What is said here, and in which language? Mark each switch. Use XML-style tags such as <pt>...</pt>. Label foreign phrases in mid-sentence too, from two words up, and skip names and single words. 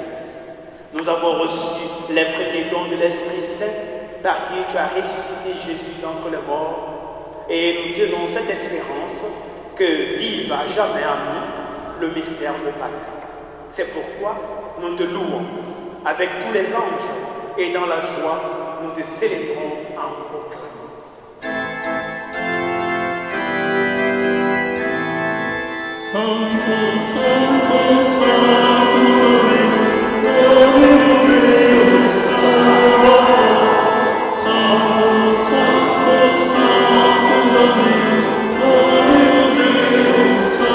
<fr>Nous avons reçu les premiers dons de l'Esprit Saint par qui tu as ressuscité Jésus d'entre les morts et nous tenons cette espérance que vive à jamais en nous le mystère de Pâques. C'est pourquoi nous te louons avec tous les anges et dans la joie, nous te célébrons en proclamant.</fr> <la>Santo, Santo, Santo, Dominus, Dominus Deus, Santo, Santo, Santo, Dominus, Dominus Deus,</la>